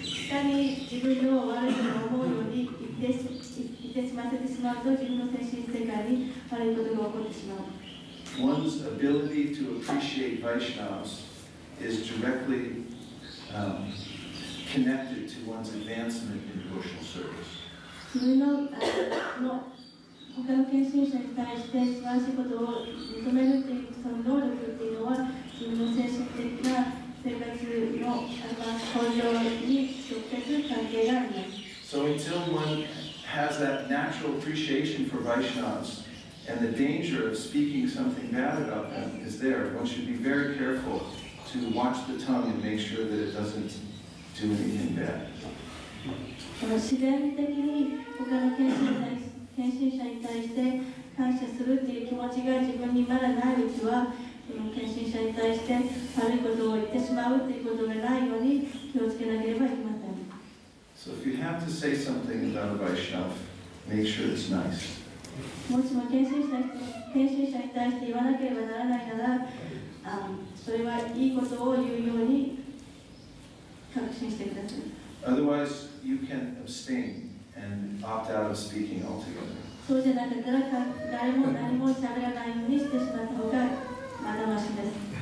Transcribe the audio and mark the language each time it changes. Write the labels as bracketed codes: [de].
[ja] 下に自分の悪いことを思うように言ってしまってしまうと、自分の精神世界に悪いことが起こってしまう。 [en] One's ability to appreciate Vaishnavas is directly connected to one's advancement in devotional service. [ja] 自分の他の献身者に対して素晴らしいことを認めるというその能力っていうのは、自分の精神的な生活の向上に直接関係があります。 [en] So until one has that natural appreciation for Vaishnavas and the danger of speaking something bad about them is there, one should be very careful to watch the tongue and make sure that it doesn't do anything bad. [ja] 自然的に他の献身者に対して感謝するという気持ちが自分にまだないうちは、献身者に対して悪いことを言ってしまうということがないように気をつけなければいけません。 [en] So if you have to say something about a Vaishnava, make sure it's nice. [ja] もしも献身者に対して言わなければならないなら、それはいいことを言うように確信してください。 [en] Otherwise, you can abstain and opt out of speaking altogether. [ja] そうじゃなかったら誰も何も喋らないようにしてしまった方がまだましです。